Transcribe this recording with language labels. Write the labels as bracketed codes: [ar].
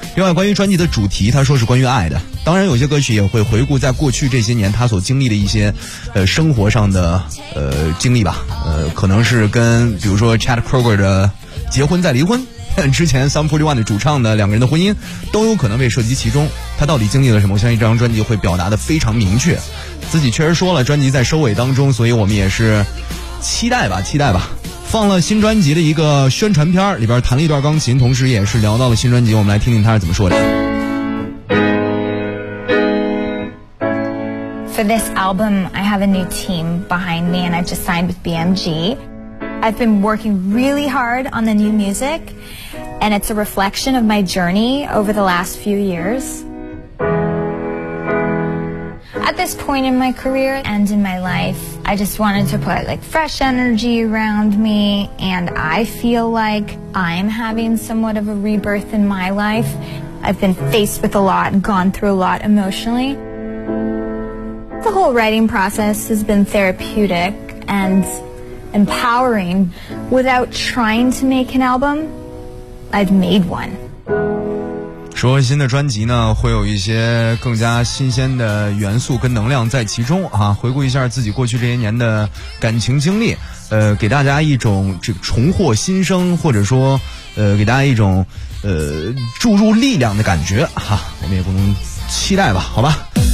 [zh] 另外关于专辑的主题他说是关于爱的，当然有些歌曲也会回顾在过去这些年他所经历的一些生活上的经历吧，可能是跟比如说 Chad Kroger 的结婚再离婚，之前 Sum 41的主唱的两个人的婚姻都有可能被涉及其中，他到底经历了什么，我相信这张专辑会表达的非常明确。自己确实说了专辑在收尾当中，所以我们也是期待吧，期待吧。放了新专辑的一个宣传片，里边弹了一段钢琴，同时也是聊到了新专辑，我们来听听他是怎么说的。 [en] For this album I have a new team behind me and I just signed with BMG. I've been working really hard on the new music and it's a reflection of my journey over the last few years. At this point in my career and in my lifeI just wanted to put like fresh energy around me and I feel like I'm having somewhat of a rebirth in my life. I've been faced with a lot, gone through a lot emotionally. The whole writing process has been therapeutic and empowering. Without trying to make an album, I've made one. [zh] 说新的专辑呢会有一些更加新鲜的元素跟能量在其中啊，回顾一下自己过去这些年的感情经历，给大家一种这重获新生，或者说给大家一种注入力量的感觉哈、啊、我们也不能期待吧，好吧。